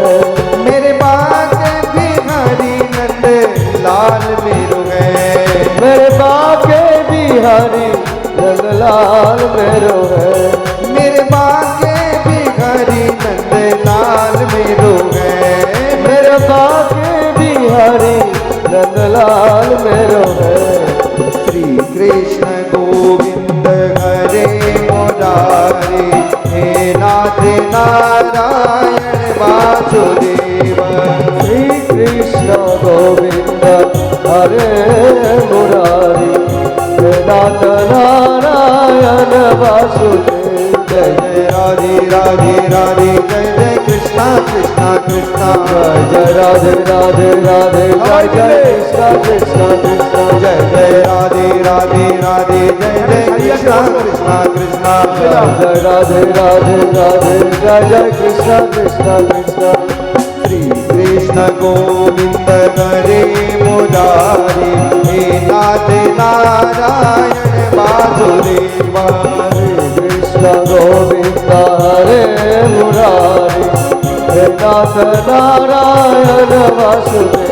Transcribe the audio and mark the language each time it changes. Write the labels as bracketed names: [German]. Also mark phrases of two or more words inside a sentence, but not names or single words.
[Hindi] मेरे बाके बिहारी नंद लाल मेरो है, मेरे बाके बिहारी नंद लाल मेरो है, मेरे बाके बिहारी नंद लाल मेरो है, मेरे बाके बिहारी नंद लाल मेरो है। [Sanskrit] श्री कृष्ण गोविंद हरे मुरारी हे नाथ नारायण वासुदेव। श्री कृष्ण गोविंद हरे मुरारी हे नाथ नारायण वासुदेव। [Hindi] जय जय राधे राधे राधे जय जय कृष्णा कृष्णा कृष्णा, जय राधे राधे राधे जय जय कृष्णा कृष्णा कृष्णा, जय जय राधे राधे राधे जय जय कृष्णा कृष्णा कृष्णा, जय राधे राधे राधे जय जय कृष्णा कृष्णा कृष्णा। [Sanskrit] श्री कृष्ण गोविंद हरे मुरारी हे नाथ नारायण वासुदेव। कृष्ण गोविंद हरे मुरारी हे नाथ नारायण वासुदेव।